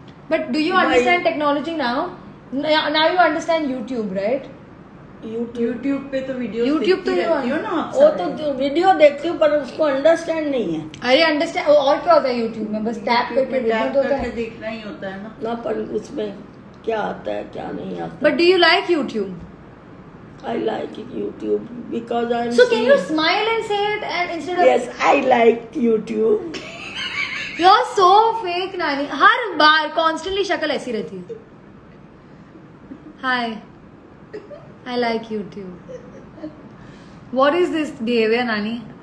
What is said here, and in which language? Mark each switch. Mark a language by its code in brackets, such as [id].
[en] But do you understand technology now? Now you understand YouTube, right? [hi] YouTube पे तो video YouTube तो रहती हो ना. वो तो वीडियो देखती हूँ पर उसको अंडरस्टैंड नहीं है अरे अंडरस्टैंड, और क्या होता है यूट्यूब में? बस टैप करके देखना तो होता है देखना ही होता है ना. पर उसमें क्या आता है क्या नहीं आता. [en] But do you like YouTube? I like YouTube because I'm. So can you smile and say it and instead of Yes, I like YouTube. you're so fake नानी. [hi] हर बार कॉन्स्टेंटली शक्ल ऐसी रहती है. [en] Hi, I like YouTube. What is this behavior नानी?